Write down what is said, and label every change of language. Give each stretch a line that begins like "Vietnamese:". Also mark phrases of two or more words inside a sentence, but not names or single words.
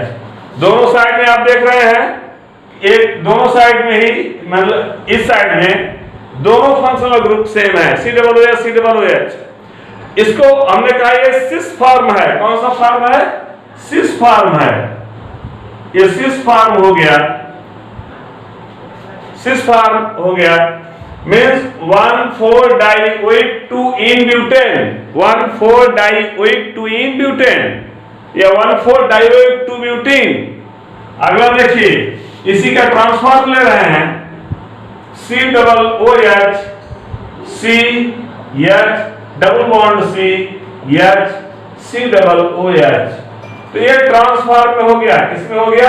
Hindi: दोनों साइड में आप देख रहे हैं, एक दोनों साइड में ही, मतलब इस साइड में दोनों
English: functional group same
Hindi: है, COOH। इसको हमने कहा ये
English: cis form
Hindi: है। कौन सा फॉर्म है?
English: cis form
Hindi: है। ये
English: cis form
Hindi: हो गया,
English: cis form
Hindi: हो गया मींस
English: 1,4-dioic 2-ene butane, 1,4-dioic 2-ene butane
Hindi: या
English: 1,4-dioic 2-butene।
Hindi: अगला देखिए, इसी का ट्रांसफॉर्म ले रहे हैं, COOH, CH
English: double bond
Hindi: C, H, COOH। तो ये ट्रांसफॉर्म में हो गया, किसमें हो गया?